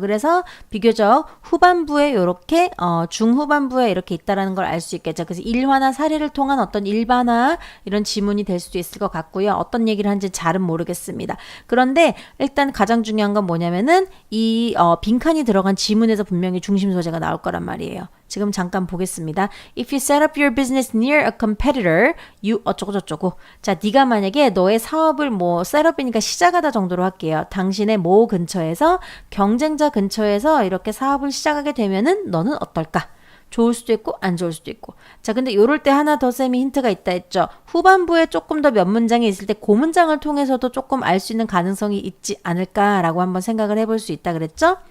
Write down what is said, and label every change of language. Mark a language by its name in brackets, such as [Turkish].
[Korean] 그래서 비교적 후반부에 이렇게 중후반부에 이렇게 있다라는 걸 알 수 있겠죠. 그래서 일화나 사례를 통한 어떤 일반화 이런 지문이 될 수도 있을 것 같고요. 어떤 얘기를 하는지 잘은 모르겠습니다. 그런데 일단 가장 중요한 건 뭐냐면은 이 빈칸이 들어간 지문에서 분명히 중심 소재가 나올 거란 말이에요. 지금 잠깐 보겠습니다. [English] If you set up your business near a competitor, you [Korean] 어쩌고저쩌고. 자, 네가 만약에 너의 사업을 뭐 셋업이니까 시작하다 정도로 할게요. 당신의 모 근처에서 경쟁자 근처에서 이렇게 사업을 시작하게 되면은 너는 어떨까? 좋을 수도 있고 안 좋을 수도 있고. 자, 근데 요럴 때 하나 더 쌤이 힌트가 있다 했죠. 후반부에 조금 더 몇 문장이 있을 때 그 문장을 통해서도 조금 알 수 있는 가능성이 있지 않을까라고 한번 생각을 해볼 수 있다 그랬죠.